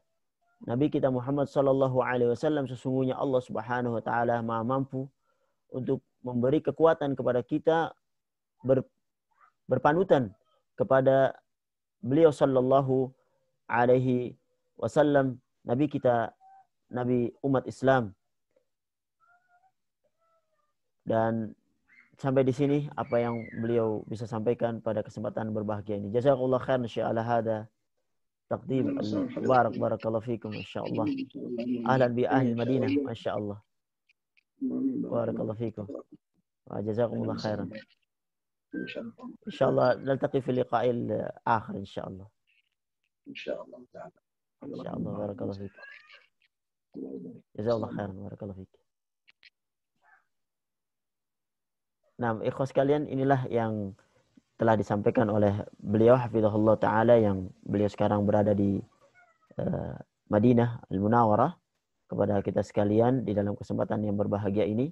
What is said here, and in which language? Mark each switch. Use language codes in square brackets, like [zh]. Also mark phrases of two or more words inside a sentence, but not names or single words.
[id] Nabi kita Muhammad [ar] صلى الله عليه وسلم [id] sesungguhnya Allah [ar] سبحانه وتعالى [id] Maha mampu untuk memberi kekuatan kepada kita berpanutan kepada beliau [ar] صلى الله عليه وسلم, [id] nabi kita, nabi umat Islam. Dan sampai di sini apa yang beliau bisa sampaikan pada kesempatan berbahagia ini. [ar] جزاك الله خيرا إن شاء الله هذا التقديم المبارك بارك الله فيكم إن شاء الله. أهلا بأهل المدينة ما شاء الله. بارك الله فيكم. وجزاكم الله خيرا. إن شاء الله نلتقي في لقاء الآخر إن شاء الله. إن شاء الله تعالى. إن شاء الله بارك الله فيكم. جزاك الله خيرا بارك الله فيكم. [id] Nah, ikhwas sekalian, inilah yang telah disampaikan oleh beliau [ar] حفظه الله تعالى [id] yang beliau sekarang berada di Madinah Al-Munawwarah kepada kita sekalian di dalam kesempatan yang berbahagia ini.